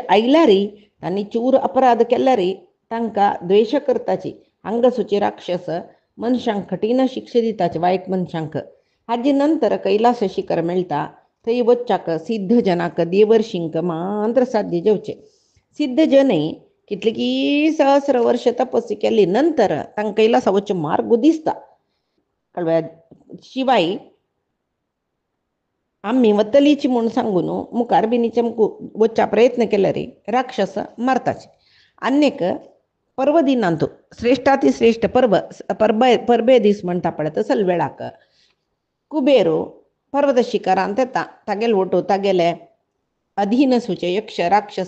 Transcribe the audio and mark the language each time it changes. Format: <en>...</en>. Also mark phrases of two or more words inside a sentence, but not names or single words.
<kok>आयल्यारी तांणी चूर अपराध केल्यारी तांकां द्वेश करताची हांगा सुची राक्षस मनशांक कठीण शिक्षा दिताची वायट मनशांक हाजे नंतर कैलास शिखर मेळटा थंय वच्चाक सिद्ध जनाक देवर्षींक मात्र साध्य जेवचे सिद्ध जनय कितलीकी सहस्र वर्ष तपस्वी केली नंतर तांकां कैलासा वच्चो मार्ग दिसता कळ्ळें शिवाय आम्ही वतलीची म्हूण सांगून मुखार बिनीचे वच्चा प्रयत्न केले रे राक्षस मारताचे अन्यक पर्व दिनांतो श्रेष्ठातिश्रेष्ठ परबे दीस म्हणटा पळय तसल वेळाक कुबेरो पर्वत शिखरांत येता तागेले वटो तागेले अधीन सुचे यक्ष राक्षस</kok>